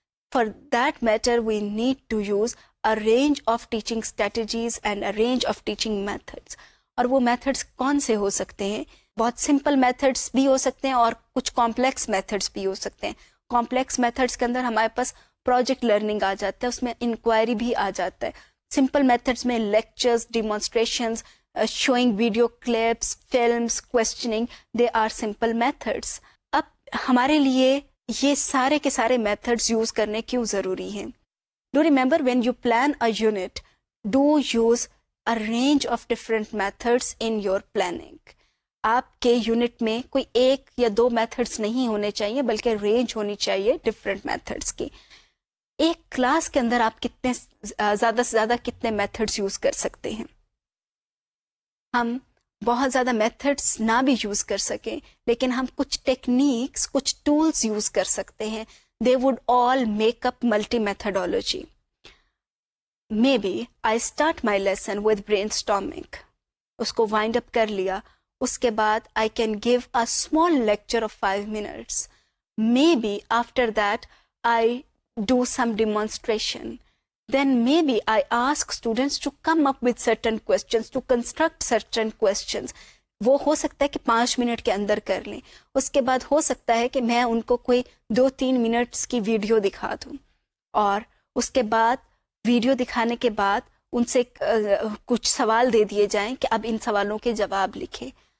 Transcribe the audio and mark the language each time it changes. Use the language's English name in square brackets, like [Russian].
[English] For that matter, we need to use a range of teaching strategies and a range of teaching methods. [Urdu] اور وہ methods کون سے ہو سکتے ہیں؟ بہت سمپل میتھڈس بھی ہو سکتے ہیں اور کچھ کمپلیکس میتھڈس بھی ہو سکتے ہیں. کمپلیکس میتھڈس کے اندر ہمارے پاس پروجیکٹ لرننگ آ جاتا ہے, اس میں انکوائری بھی آ جاتا ہے. [English] Simple methods میں lectures, demonstrations, showing video clips, films, questioning, they are simple methods. [Urdu] اب ہمارے لیے یہ سارے کے سارے میتھڈس یوز کرنے کیوں ضروری ہیں؟ [English] Do remember when you plan a unit, do use a range of different methods in your planning. [Urdu] آپ کے یونٹ میں کوئی ایک یا دو میتھڈس نہیں ہونے چاہیے بلکہ رینج ہونی چاہیے ڈفرینٹ میتھڈس کی. ایک کلاس کے اندر آپ کتنے زیادہ سے زیادہ کتنے میتھڈس یوز کر سکتے ہیں؟ ہم بہت زیادہ میتھڈس نہ بھی یوز کر سکیں لیکن ہم کچھ ٹیکنیکس, کچھ ٹولس یوز کر سکتے ہیں. [English] they would all make up multi-methodology. Maybe I start my lesson with brainstorming. [Urdu] اس کو وائنڈ اپ کر لیا, اس کے بعد [English] I can give a small lecture of 5 minutes. Maybe after that I do some demonstration. Then maybe I ask students to come up with certain questions, to construct certain questions. [Urdu] وہ ہو سکتا ہے کہ 5 minute کے اندر کر لیں. اس کے بعد ہو سکتا ہے کہ میں ان کو کوئی 2-3 منٹس کی ویڈیو دکھا دوں اور اس کے بعد ویڈیو دکھانے کے بعد ان سے کچھ سوال دے دیے جائیں کہ اب ان سوالوں کے جواب لکھیں.